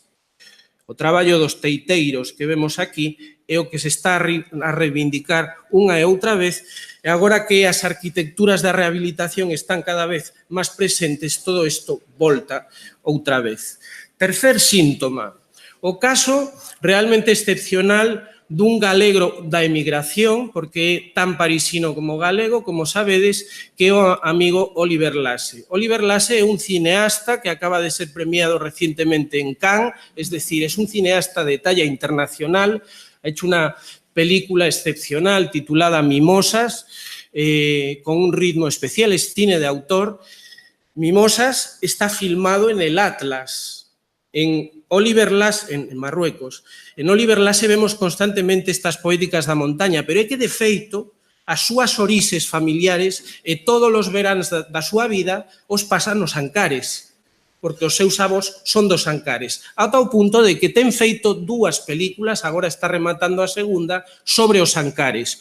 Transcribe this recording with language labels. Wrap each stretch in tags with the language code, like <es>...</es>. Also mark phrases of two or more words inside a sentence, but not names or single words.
<gl>O traballo dos teiteiros que vemos aquí é o que se está a reivindicar unha e outra vez, e agora que as arquitecturas da rehabilitación están cada vez máis presentes, todo isto volta outra vez. Tercer síntoma, o caso realmente excepcional dun galego da emigración, porque é tan parisino como galego, como sabedes, que é o amigo Oliver Lasse.</gl> <es>Oliver Lasse</es> <gl>é un cineasta que acaba de ser premiado recientemente en Cannes,</gl> <es>es decir, es un cineasta de talla internacional, ha hecho una película excepcional titulada Mimosas, con un ritmo especial, es cine de autor. Mimosas está filmado en el Atlas, en Oliver Lasse, en Marruecos.</es> <gl>En Oliver Lasse vemos constantemente estas poéticas da montaña, pero é que, de feito, as súas orises familiares e todos os veráns da súa vida os pasan nos Ancares, porque os seus avós son dos Ancares, ata o punto de que ten feito 2 películas, agora está rematando a segunda, sobre os Ancares.</gl>